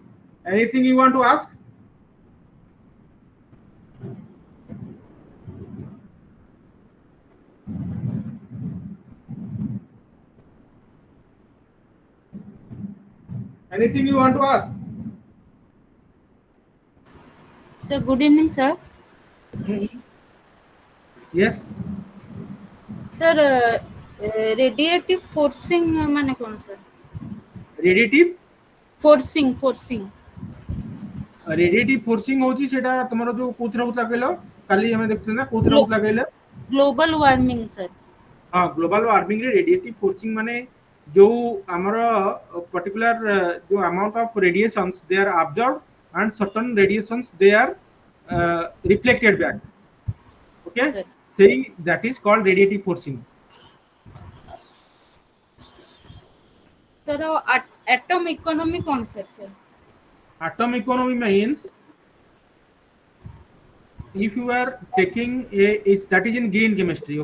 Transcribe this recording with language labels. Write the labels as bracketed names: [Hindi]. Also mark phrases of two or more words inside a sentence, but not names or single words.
[English] Anything you want to ask? Anything you want to ask? Sir, good evening, sir. Yes. Sir, radiative forcing [Odia] ମାନେ କଣ [English] sir? Radiative Forcing. radiative forcing [Odia] ହଉଛି ସେଟା ତମର ଯୋଉ କୋଉଥିରେ ହଉଥିଲା କହିଲ, କାଲି ଆମେ ଦେଖୁଥିଲେ ନା କୋଉଥିରେ [English] Glo- [Odia] ହଉଥିଲା କହିଲ? [English] global warming, sir. ହଁ, global warming ରେ radiative forcing [Odia] ମାନେ ଯୋଉ ଆମର [English] ପର୍ଟିକୁଲାର ଯୋଉ amount of radiations they are observe and certain radiations they are reflected back. Okay, Sir, say that is called radiative forcing. sir, atom economy କଣ sir? Atom economy means if you are taking that is in green chemistry.